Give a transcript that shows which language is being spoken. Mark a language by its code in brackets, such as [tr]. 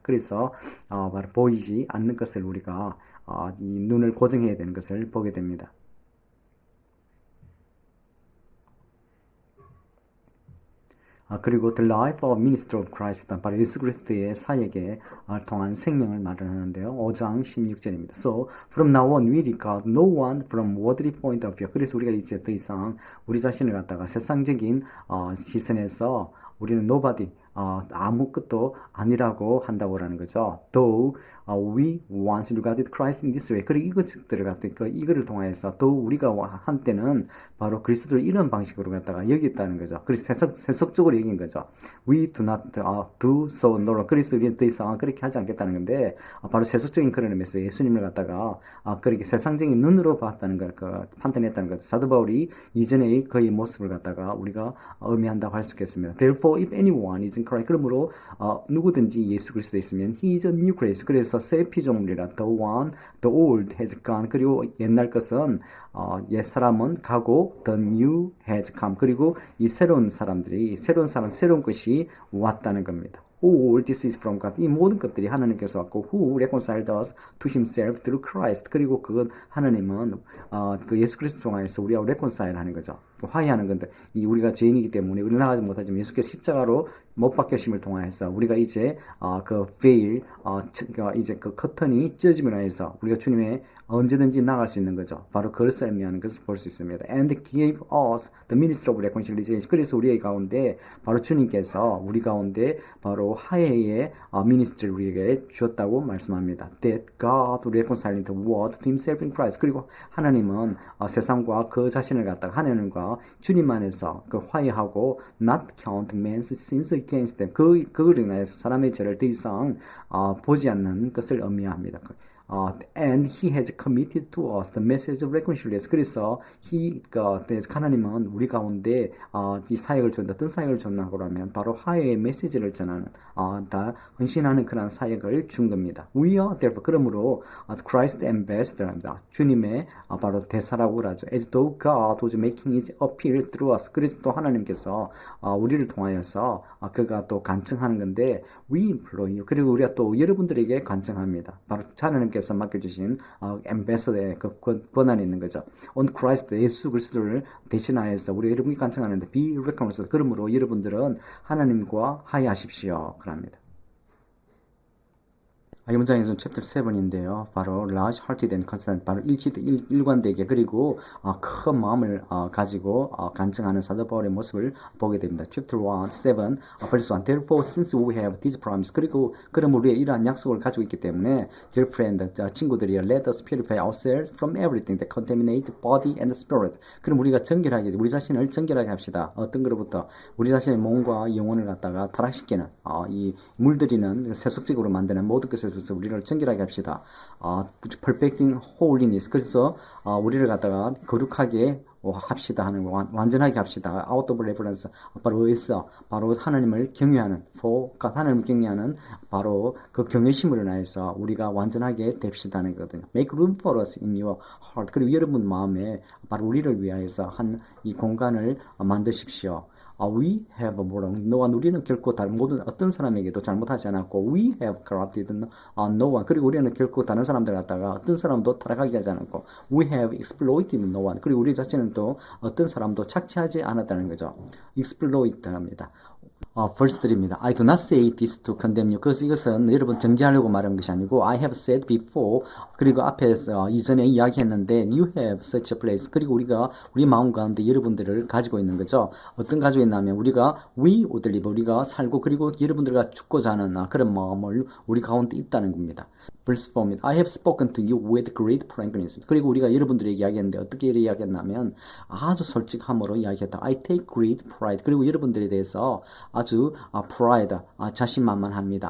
[ko] 그래서 바로 보이지 않는 것을 우리가 이 눈을 고정해야 되는 것을 보게 됩니다. 그리고 [en] the life of minister of Christ, [ko] 바로 예수 그리스도의 사역에 통한 생명을 말하는데요. 5장 16절입니다. [en] So from now on we regard no one from worldly point of view. [ko] 그래서 우리가 이제 더 이상 우리 자신을 갖다가 세상적인 시선에서 우리는 nobody, 아무것도 아니라고 한다고 하는 거죠. [en] Though we once regarded Christ in this way. [ko] 그리고 이것들을 갖다가 이거를 통해서 또 우리가 한때는 바로 그리스도를 이런 방식으로 갖다가 여겼다는 거죠. 그래서 세속적으로 여긴 거죠. [en] We do not do so no longer. [ko] 그래서 우리는 더 이상 그렇게 하지 않겠다는 건데 바로 세속적인 그런 의미에서 예수님을 갖다가 그렇게 세상적인 눈으로 봤다는 걸 판단했다는 거죠. 사도 바울이 이전의 그의 모습을 갖다가 우리가 의미한다고 할 수 있겠습니다. [en] Therefore, if anyone is in in Christ. [ko] 그러므로 누구든지 예수 그리스도에 있으면 [en] he is a new creation. [ko] 그래서 새 피조물이라 [en] the one, the old has gone. [ko] 그리고 옛날 것은 옛 사람은 가고 [en] the new has come. [ko] 그리고 이 새로운 사람들이 새로운 것이 왔다는 겁니다. [en] All this is from God. [ko] 이 모든 것들이 하나님께서 왔고 [en] who reconciled us to himself through Christ. [ko] 그리고 그건 하나님은 그 예수 그리스도 통하여서 우리와 reconcile 하는 거죠. 화해하는 건데 이 우리가 죄인이기 때문에 우리 나가지 못하지만 예수께서 십자가로 못 박히심을 통하여서 우리가 이제 그 veil 이제 그 커튼이 찢어짐으로 해서 우리가 주님의 언제든지 나갈 수 있는 거죠. 바로 그것을 의미하는 것을 볼 수 있습니다. [en] And gave us the ministry of reconciliation. [ko] 그래서 우리 가운데 바로 주님께서 우리 가운데 바로 화해의 미니스트를 우리에게 주었다고 말씀합니다. [en] That God reconciled the world to himself in Christ. [ko] 그리고 하나님은 세상과 그 자신을 갖다가 하나님과 주님 안에서 그 화해하고 [en] not count man's sins against them. [ko] 그걸 인하여서 사람의 죄를 더 이상 보지 않는 것을 의미합니다. [en] And he has committed to us the message of reconciliation. [ko] 그래서 하나님은 우리 가운데 이 사역을 줬는데 어떤 사역을 줬나고 하면 바로 화해의 메시지를 전하는 다 헌신하는 그런 사역을 준 겁니다. [en] We are therefore [ko] 그러므로 [en] Christ ambassador입니다. [ko] 주님의 바로 대사라고 그러죠. [en] As though God was making his appeal through us. [ko] 그래서 또 하나님께서 우리를 통하여서 그가 또 간청하는 건데 [en] we implore you. [ko] 그리고 우리가 또 여러분들에게 간청합니다. 바로 하나님께서 맡겨주신 엠베서더의 그 권한이 있는 거죠. [en] On Christ, [ko] 예수 그리스도를 대신하여서 우리 여러분이 간청하는데 [en] be reconciled. [ko] 그러므로 여러분들은 하나님과 화해하십시오. 그럽니다. 이 문장에서는 챕터 7인데요. 바로 [en] large hearted and concerned, [ko] 바로 일관되게 그리고 큰 마음을 가지고 간증하는 사도 바울의 모습을 보게 됩니다. 챕터 1, 7, verse 1. [en] Therefore, since we have this promise, [ko] 그럼 우리의 이러한 약속을 가지고 있기 때문에, [en] dear friend, [ko] 친구들이여, [en] let us purify ourselves from everything that contaminates body and spirit. [ko] 그럼 우리가 우리 자신을 정결하게 합시다. 어떤 것로부터 우리 자신의 몸과 영혼을 갖다가 타락시키는 이 물들이는 세속적으로 만드는 모든 것을 그래서 우리를 정결하게 합시다. [en] perfecting holiness. [ko] 그래서 우리를 갖다가 거룩하게 합시다 하는 거, 완전하게 합시다. [en] out of reverence. [ko] 바로 의서, 바로 하나님을 경외하는, 하나님을 경외하는 바로 그 경외심으로 인해서 우리가 완전하게 됩시다 하는 거거든요. [en] make room for us in your heart. [ko] 그리고 여러분 마음에 바로 우리를 위하여서 한 이 공간을 만드십시오. [en] We have [ko] 너와 우리는 결코 다른 모든 어떤 사람에게도 잘못하지 않았고 [en] we have corrupted no one. [ko] 그리고 우리는 결코 다른 사람들 갖다가 어떤 사람도 타락하게 하지 않았고 [en] we have exploited no one. [ko] 그리고 우리 자체는 또 어떤 사람도 착취하지 않았다는 거죠. exploit 합니다. verse 3입니다. [en] I do not say this to condemn you. [ko] 그래서 이것은 여러분 정죄하려고 말한 것이 아니고 [en] I have said before. [ko] 그리고 앞에서 이전에 이야기했는데 [en] you have such a place. [ko] 그리고 우리가 우리 마음 가운데 여러분들을 가지고 있는 거죠. 어떤 가지고 있냐면 우리가 [en] we would live. [ko] 우리가 살고 그리고 여러분들과 죽고자 하는 그런 마음을 우리 가운데 있다는 겁니다. verse 4입니다. [en] I have spoken to you with great frankness. [ko] 그리고 우리가 여러분들에게 이야기했는데 어떻게 이야기했냐면 아주 솔직함으로 이야기했다. [en] I take great pride. [ko] 그리고 여러분들에 대해서 아주 pride, 자신만만합니다.